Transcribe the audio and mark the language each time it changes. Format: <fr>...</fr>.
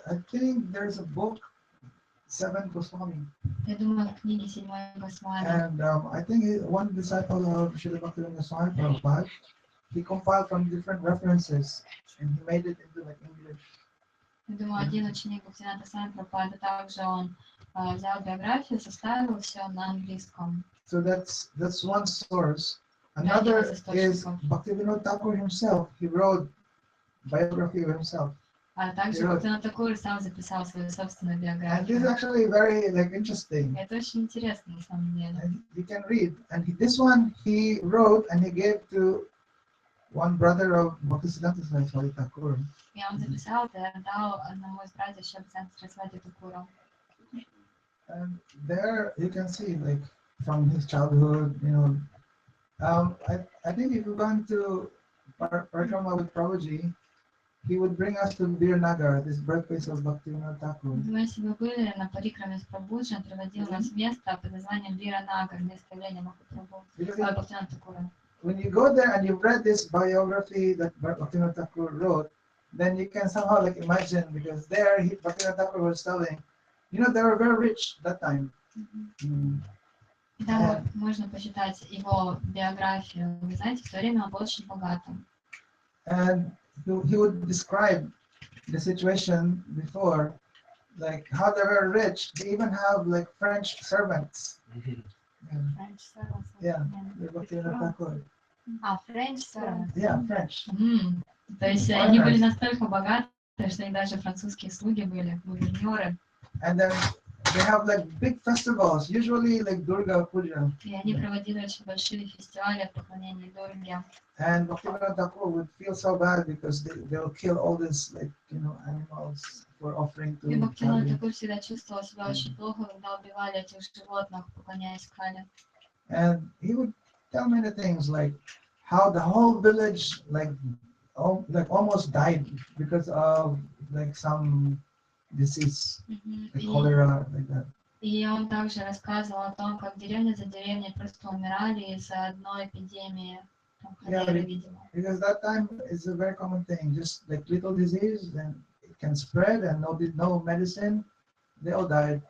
<en>I think there's a book, 7 Goswami.</en> <ru>Я думаю, в книге 7 Госвами.</ru> <en>And I think one disciple of Srila Bhaktivinoda Swami Prabhupada, he compiled from different references and he made it into like English.</en> <ru>Я думаю, один ученик Бхактивинода Свами Прабхупады, также он взял биографию, составил все на английском.</ru> <en>So that's one source. Another is Bhaktivinoda Thakur himself. He wrote biography of himself.</en> <ru>А также Бхактивинода Тхакур сам записал свою собственную</ru> <en>And</en> <ru>биографию.</ru> <en>this is actually very like interesting.</en> <ru>Это очень интересно на самом деле.</ru> <en>And you can read. And this one he wrote and he gave to one brother of Bhaktisiddhanta Saraswati Thakur. И он записал это и отдал одному из братьев Бхактисиддханта Сарасвати Тхакуру. And there you can see like from his childhood, you know. I think if you've gone to Parikrama with Prabhuji, he would bring us to Birnagar, this birthplace of Bhaktivinoda Thakur.</en> <ru>Если вы были на парикраме с Прабхуджи, он приводил нас в место под названием Биранагар, место явления Махапрабху, Бхактивинода Тхакура.</ru> <en>When you go there and you've read this biography that Bhaktivinoda Thakur wrote, then you can somehow like imagine, because there Bhaktivinoda Thakur was telling, you know, they were very rich that time.</en> <ru>Да, можно почитать его биографию. Вы знаете, в то время он был очень богатым.</ru> <en>And he would describe the situation before, like how they were rich. They even have like French servants. French servants. Yeah, Bhaktivinoda Thakur. French servants. Yeah, French.</en> <ru>То есть они были настолько богаты, что они даже французские слуги были, гувернеры.</ru> <en>And then they have like big festivals, usually like Durga Puja.</en> <ru>И они проводили очень большие фестивали поклонения Дурге.</ru> <en>And Bhaktivinoda Thakur would feel so bad because they'll kill all these like, you know, animals for offering to.</en> <ru>И Бхактивинода Тхакур всегда чувствовал себя очень плохо, когда убивали этих животных, поклоняясь Кали.</ru> <en>And he would tell many things like how the whole village like almost died because of like some disease, like cholera, like that.</en> <ru>И он также рассказывал о том, как деревня за деревней просто умирали из-за одной эпидемии.</ru> <en>Yeah, because that time is a very common thing, just like little disease, and it can spread, and no medicine. They all died.</en>